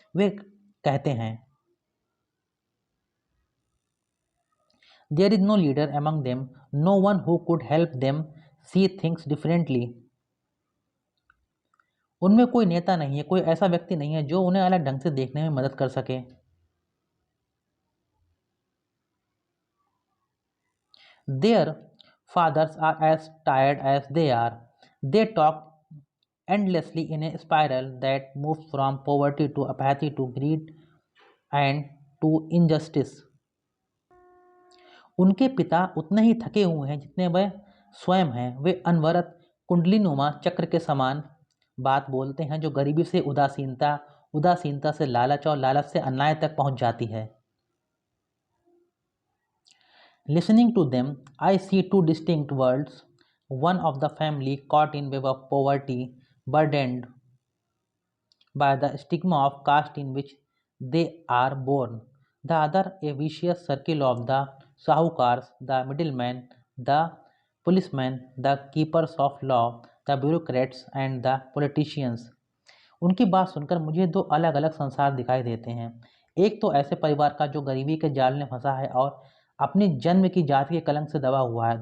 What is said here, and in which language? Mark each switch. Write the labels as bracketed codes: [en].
[hi] वे कहते हैं, [en] There is no leader among them, no one who could help them see things differently. [hi] उनमें कोई नेता नहीं है, कोई ऐसा व्यक्ति नहीं है जो उन्हें अलग ढंग से देखने में मदद कर सके। [en] Their fathers are as tired as they are. They talk endlessly in a spiral that moves from poverty to apathy to greed and to injustice. [hi] उनके पिता उतने ही थके हुए हैं जितने वह स्वयं हैं। वे अनवरत कुंडलीनुमा चक्र के समान बात बोलते हैं जो गरीबी से उदासीनता से लालच और लालच से अन्याय तक पहुंच जाती है। [en] Listening to them, I see two distinct worlds. One of the family caught in web of poverty, burdened by the stigma of caste in which they are born. The other a vicious circle of the sahukars, the middlemen, the policemen, the keepers of law, the bureaucrats and the politicians. [hi] उनकी बात सुनकर मुझे दो अलग अलग संसार दिखाई देते हैं। एक तो ऐसे परिवार का जो गरीबी के जाल में फंसा है और अपनी जन्म की जाति के कलंक से दबा हुआ है।